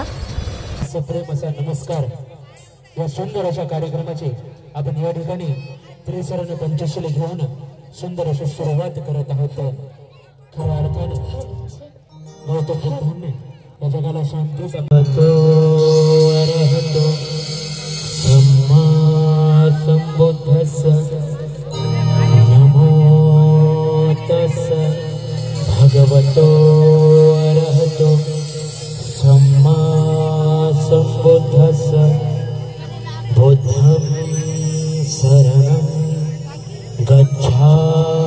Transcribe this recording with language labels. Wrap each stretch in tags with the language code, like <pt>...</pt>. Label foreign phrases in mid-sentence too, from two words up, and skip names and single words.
<mr>प्रेम असा नमस्कार. या सुंदर अशा कार्यक्रमाची आपण या ठिकाणी त्रिसरण पंचशील घेऊन सुंदर अशी सुरुवात करत आहोत. खऱ्या अर्थाने गौतम बुद्धांनी या जगाला शांती सांगतो.</mr> <pi>अरहतो सम्मा संबुद्धस्स नमो तस्स भगवतो अरहतो सम्मा संबुद्धस्स बुद्धं शरणं गच्छामि.</pi>